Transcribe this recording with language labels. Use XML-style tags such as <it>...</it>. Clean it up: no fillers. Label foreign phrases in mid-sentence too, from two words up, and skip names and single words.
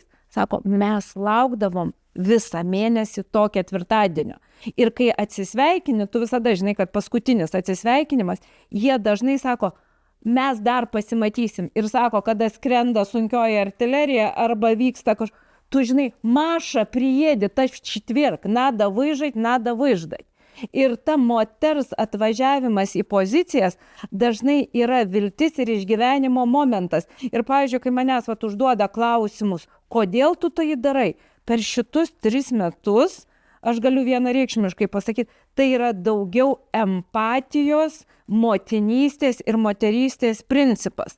<lt>Sako, mes laukdavom visą mėnesį to ketvirtadienio. Ir kai atsisveikini, tu visada žinai, kad paskutinis atsisveikinimas, jie dažnai sako, mes dar pasimatysim. Ir sako, kada skrenda sunkioji artilerija arba vyksta tu žinai, Maša priėdi, ta</lt> <ru>четверг, надо выждать.</ru> <lt>Ir ta moters atvažiavimas į pozicijas dažnai yra viltis ir išgyvenimo momentas. Ir, pavyzdžiui, kai manęs užduoda klausimus, kodėl tu tai darai, per šitus 3 metus, aš galiu vienareikšmiškai pasakyti, tai yra daugiau empatijos, motinystės ir moterystės principas.</lt>